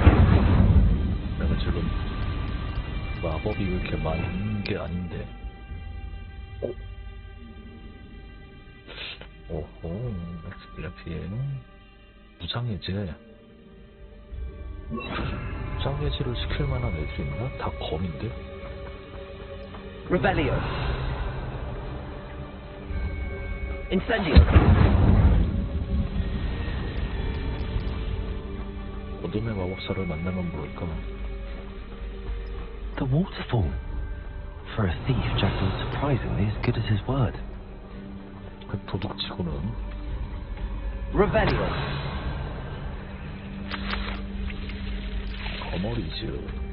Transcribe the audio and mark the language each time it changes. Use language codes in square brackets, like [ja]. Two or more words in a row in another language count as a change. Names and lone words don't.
[ko] 내가 지금 마법이 왜 이렇게 많은 게 아닌데. 오호, 엑스플레피에 무장해제. 무장해제를 시킬 만한 애들이 있나? 다 검인데? Revelio. Incendio. 어둠의 마법사를 만나면 모를까? [en] The waterfall. For a thief, Jack was surprisingly as good as his word. [ko] 그 도둑치고는 Revelio. 거머리지.